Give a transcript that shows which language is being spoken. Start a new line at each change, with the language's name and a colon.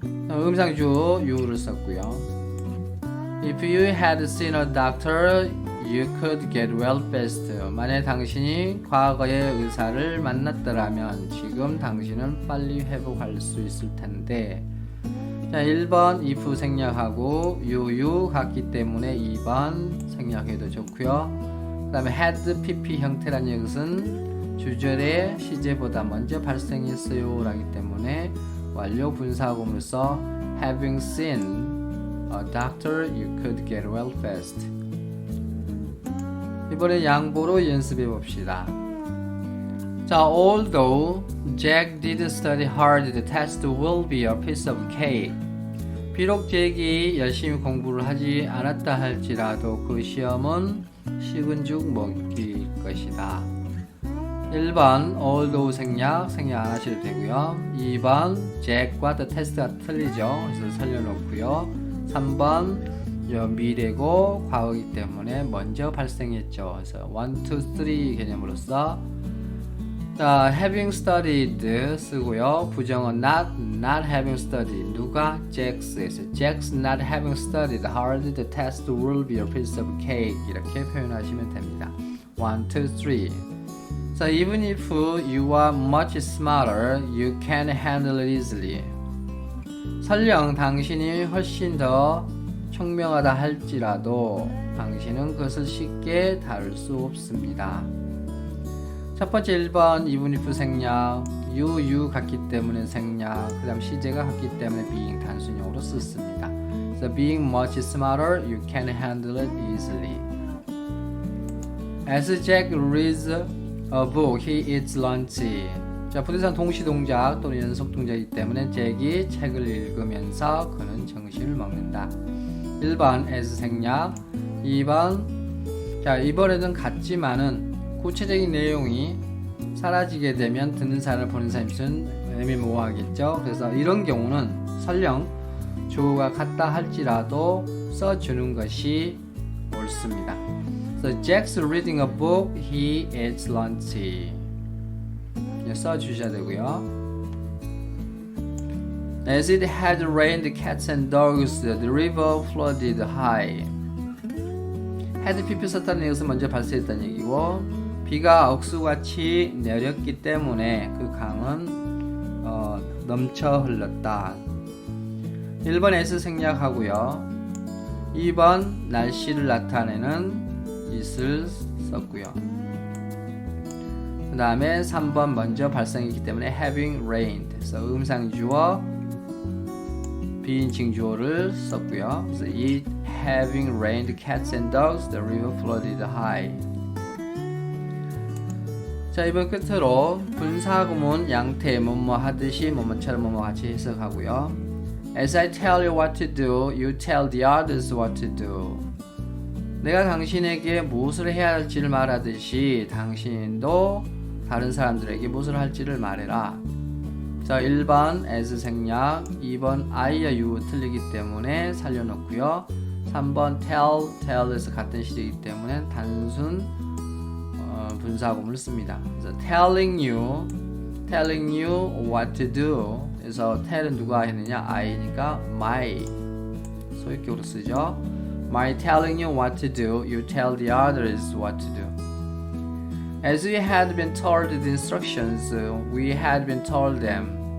Korean: 음상주 you를 썼고요.
English: If you had seen a doctor, you could get well fast.
Korean: 만약 당신이 과거의 의사를 만났더라면 지금 당신은 빨리 회복할 수 있을 텐데. 자, 1번 if 생략하고 you 같기 때문에 2번 생략해도 좋고요. 그 다음에 had pp 형태라는 것은 주절의 시제보다 먼저 발생했어요 라기 때문에 완료 분사구문으로서
English: having seen a doctor, you could get well fast.
Korean: 이번에 양보로 연습해 봅시다.
English: 자, although Jack didn't study hard, the test will be a piece of cake.
Korean: 비록 잭이 열심히 공부를 하지 않았다 할지라도 그 시험은 식은 죽 먹일 것이다. 1번 although 생략 안 하셔도 되고요. 2번 Jack과 the test가 틀리죠. 그래서 살려놓고요. 3번 미래고 과거이기 때문에 먼저 발생했죠. 그래서 1, 2, 3 개념으로서 자,
English: having studied
Korean: 쓰고요. 부정은
English: not having studied.
Korean: 누가? Jack's.
English: Jack's not having studied hard. The test will be a piece of cake.
Korean: 이렇게 표현하시면 됩니다. 1, 2, 3.
English: So even if you are much smarter, you can handle it easily.
Korean: 설령 당신이 훨씬 더 총명하다 할지라도 당신은 그것을 쉽게 다룰 수 없습니다. 첫 번째 1번 even if 생략 you 같기 때문에 생략 그 다음 시제가 같기 때문에 being 단순형으로 썼습니다.
English: So being much smarter, you can handle it easily. As Jack reads a book, he eats lunch.
Korean: 자, 부대상 동시 동작 또는 연속 동작이기 때문에 잭이 책을 읽으면서 그는 점심을 먹는다. 1번 as 생략 2번 자, 이번에는 같지만은 구체적인 내용이 사라지게 되면 듣는 사람을 보는 사람이 애매모호하겠죠. 그래서 이런 경우는 설령 주어가 같다 할지라도 써주는 것이 옳습니다.
English: So Jack's reading a book, he eats lunch.
Korean: 써주셔야 되고요.
English: As it had rained cats and dogs, the river flooded high.
Korean: had pp 썼다는 것은 먼저 발생했다는 얘기고 비가 억수같이 내렸기 때문에 그 강은 넘쳐 흘렀다. 1번 S 생략하고요. 2번 날씨를 나타내는 it을 썼고요. 그 다음에 3번 먼저 발생했기 때문에 having rained. 그래서 음상주어 비인칭 주어를 썼고요.
English: 그래서 it having rained cats and dogs, the river flooded high.
Korean: 자, 이번 끝으로 분사구문 양태 뭐뭐 하듯이 뭐뭐처럼 뭐뭐 같이 해석하고요.
English: As I tell you what to do, you tell the others what to do.
Korean: 내가 당신에게 무엇을 해야 할지를 말하듯이 당신도 다른 사람들에게 무엇을 할지를 말해라. 자, 1번 as 생략, 2번 I와 you 틀리기 때문에 살려놓고요. 3번 tell에서 같은 시제이기 때문에 단순 분사구문을 씁니다. 그래서 telling you
English: telling you what to do.
Korean: 그래서 tell은 누가 했느냐? I니까 my 소유격으로 쓰죠.
English: My telling you what to do, you tell the others what to do. As we had been told the instructions, we had been told them.